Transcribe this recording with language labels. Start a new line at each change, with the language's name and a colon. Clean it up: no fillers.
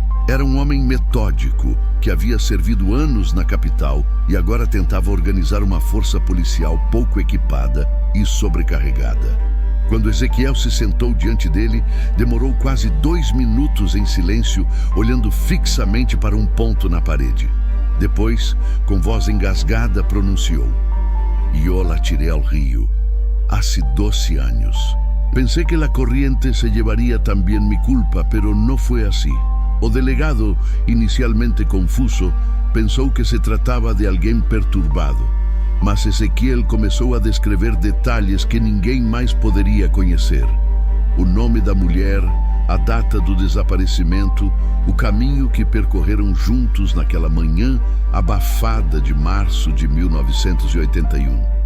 Portuguese: Era um homem metódico, que havia servido anos na capital e agora tentava organizar uma força policial pouco equipada e sobrecarregada. Quando Ezequiel se sentou diante dele, demorou quase 2 minutos em silêncio, olhando fixamente para um ponto na parede. Depois, com voz engasgada, pronunciou:
Spanish: "Yo la tiré al río, hace 12 años. Pensé que la corriente se llevaría también mi culpa, pero no fue así."
Portuguese: O delegado, inicialmente confuso, pensou que se tratava de alguém perturbado. Mas Ezequiel começou a descrever detalhes que ninguém mais poderia conhecer. O nome da mulher, a data do desaparecimento, o caminho que percorreram juntos naquela manhã abafada de março de 1981.